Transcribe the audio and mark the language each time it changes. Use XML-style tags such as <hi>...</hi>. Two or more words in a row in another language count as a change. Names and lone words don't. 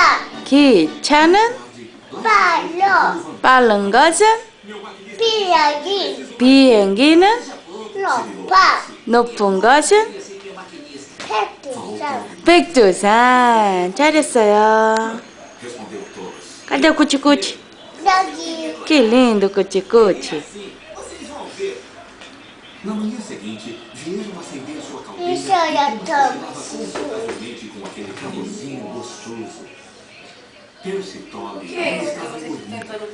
<ko>기차는 빨로. 빠른 것은 비행기. 비행기는 높아. 높은 것은 백두산. 백두산. 잘했어요.</ko> <pt>Cadê o cuti-cuti?</pt> <ko>여기.</ko> <pt>Que lindo cuti-cuti. Na manhã seguinte, vieram acender sua caldeira</pt> <ko>있어야 더</ko> <pt>provavelmente com aquele calorzinho gostoso. Percy Tolle estava dormindo.</pt>